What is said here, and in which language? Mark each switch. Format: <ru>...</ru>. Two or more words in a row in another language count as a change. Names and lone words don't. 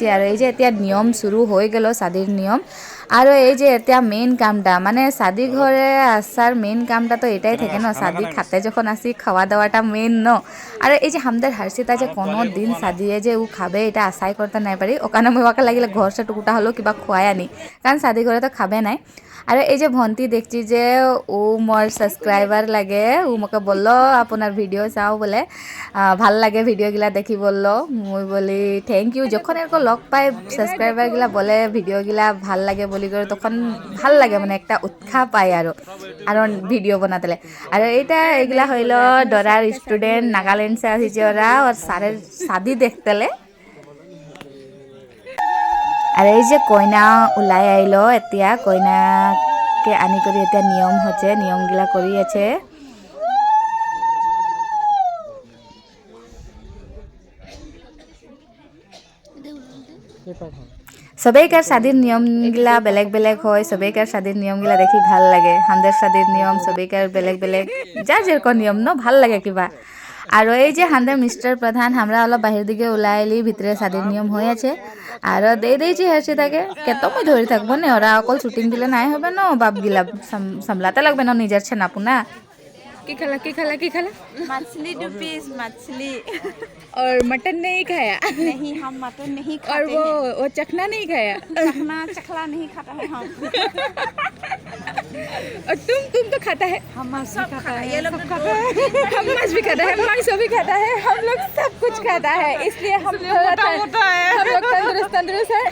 <bn>আর এই যে এতিয়া নিয়ম শুরু হয়ে গেল শাদির নিয়ম। আর এই যে এতিয়া মেইন কামটা, মানে শাদি ঘরে আসার মেইন কামটা তো এটাই থাকে না, শাদি খাতে যখন আসি খাওয়া দাওয়াটা মেইন ন। আর এই যে আমাদের হার্ষিতা যে কোনো দিন শাদিয়ে যে ও খাবে এটা আশাই করতে নাই পারি, ওখানে মই ওকে লাগিলে ঘর সে টুকুটা হলেও কিবা খুয়াই আনি, কারণ শাদি ঘরে তো খাবে নাই। আর এই যে ভন্টি দেখছি যে ও মোর সাবস্ক্রাইবার লাগে, ও মোকে বললো আপনার ভিডিও চাও বলে, ভাল লাগে ভিডিওগিলা দেখি বললো। মই বলি</bn> <en>thank you,</en> <bn>যখন এরকম লগ পাই সাবস্ক্রাইবারগিলা বলে ভিডিওগিলা ভাল লাগে বলি করে, তখন ভাল লাগে, মানে একটা উৎসাহ পাই আর ভিডিও বানাতেলে। আর এইটা এগুলা হইল দরার স্টুডেন্ট, নাগাল্যান্ড সে আসিছে ওরা, আর সারের শাদি দেখতেলে। আর এই যে কইনা ওলাই আইলো, এতিয়া কইনাকে আনি করে এতিয়া নিয়ম হচ্ছে, নিয়মগুলা করি আছে। সবাইকার শাদির নিয়মগুলা বেলেগ বেলেগ হয়, সবাইকার শাদির নিয়মগুলা দেখি ভাল লাগে। আমাদের শাদির নিয়ম সবাইকার বেলেগ বেলেগ, যার যেরকম নিয়ম ন ভাল লাগে কিবা। আর এই যে হান্দের মিস্টার প্রধান, আমরা অলপ বাহির দিকে ওলাই এলি, ভিতরে শাদির নিয়ম হয়ে আছে। আর দিয়েছি হাসিতাকে, কত মই ধরে থাকবো না, ওরা অকল শুটিং দিলে নাই হবে না, বাপগিলা সামলাতে লাগবে না নিজের ছেনাপুনা। কি খালা কি খালা কি খালা?</bn> <hi>मछली 2 पीस मछली। और मटन नहीं खाया? नहीं, हम मटन नहीं और खाते वो चखना नहीं खाया? चखना चखला नहीं खाता है हम। और तुम तो खाता है? हम मांस भी खाता है, ये लोग तो हम मांस भी खाता है, मांस भी खाता है, हम लोग सब कुछ खाता है, इसलिए हम मोटा है, हम लोग तंदुरुस्त है।</hi>